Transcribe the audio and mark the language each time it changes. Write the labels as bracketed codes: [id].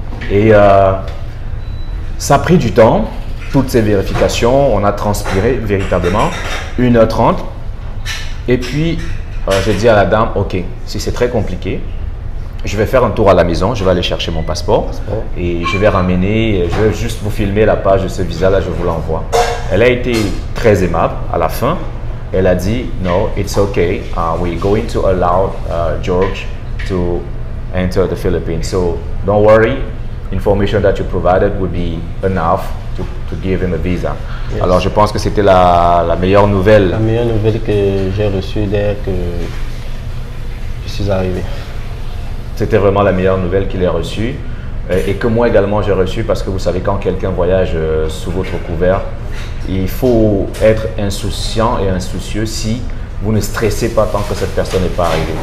[fr] Et ça a pris du temps. Toutes ces vérifications, on a transpiré véritablement 1h30. Et puis, j'ai dit à la dame, OK, si c'est très compliqué, je vais faire un tour à la maison, je vais aller chercher mon passeport et je vais ramener, je vais juste vous filmer la page de ce visa-là, je vous l'envoie. Elle a été très aimable à la fin. Elle a dit, [en] no, it's okay, we're going to allow George to enter the Philippines. So, don't worry, information that you provided will be enough to give him a visa. Yes. [fr] Alors je pense que c'était la meilleure nouvelle. La meilleure nouvelle que j'ai reçue dès que je suis arrivé. C'était vraiment la meilleure nouvelle qu'il ait reçue et que moi également j'ai reçue parce que vous savez quand quelqu'un voyage sous votre couvert, il faut être insouciant et insoucieux si vous ne stressez pas tant que cette personne n'est pas arrivée.